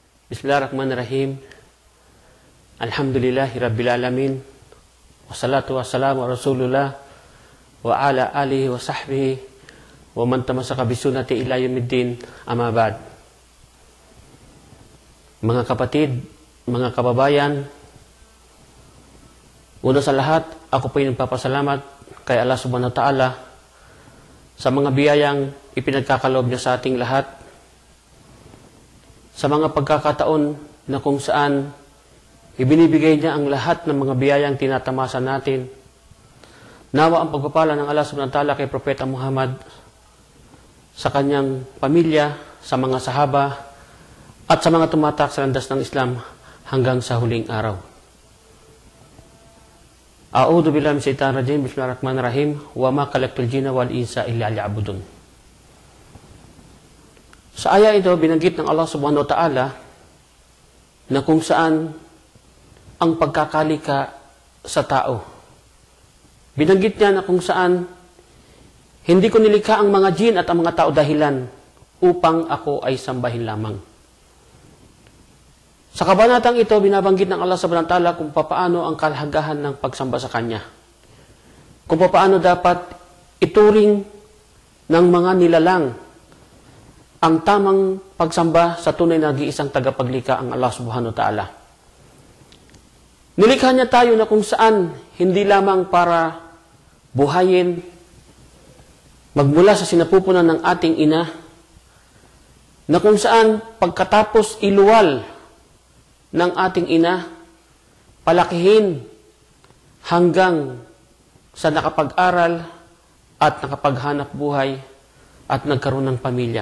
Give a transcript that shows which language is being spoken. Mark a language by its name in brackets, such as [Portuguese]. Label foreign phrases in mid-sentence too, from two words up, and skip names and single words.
[Arabic] بسم الله الرحمن الرحيم. الحمد لله رب العالمين. والصلاة والسلام على رسول الله وعلى آله وصحبه ومن تمسك بسنته إلى يوم الدين، أما بعد. [Filipino] Mga kapatid, mga kababayan, una sa lahat, ako po yung nagpapasalamat kay Allah [Arabic] سبحانه وتعالى [Filipino] sa mga biyayang ipinagkakaloob niya sa ating lahat, sa mga pagkakataon na kung saan ibinibigay niya ang lahat ng mga biyayang tinatamasa natin. Nawa ang pagpapala ng Allah [Arabic] سبحانه وتعالى [Filipino] kay Propeta Muhammad, sa kanyang pamilya, sa mga sahaba, at sa mga tumatak sa landas ng Islam hanggang sa huling araw. [Arabic] أعوذ بالله من الشيطان الرجيم. بسم الله الرحمن الرحيم. وما خلقت الجن والإنس إلا ليعبدون. [Filipino] Sa aya ito, binanggit ng Allah [Arabic] سبحانه وتعالى [Filipino] na kung saan ang pagkakalika sa tao. Binanggit niya na kung saan hindi ko nilikha ang mga jin at ang mga tao dahilan upang ako ay sambahin lamang. Sa kabanatang ito, binabanggit ng Allah [Arabic] سبحانه وتعالى [Filipino] kung paano ang kalagahan ng pagsamba sa Kanya. Kung paano dapat ituring ng mga nilalang ang tamang pagsamba sa tunay na nag-iisang tagapaglikha, ang Allah [Arabic] سبحانه وتعالى. [Filipino] Nilikha niya tayo na kung saan hindi lamang para buhayin, magmula sa sinapupunan ng ating ina, na kung saan pagkatapos iluwal ng ating ina, palakihin hanggang sa nakapag-aral at nakapaghanap buhay at nagkaroon ng pamilya.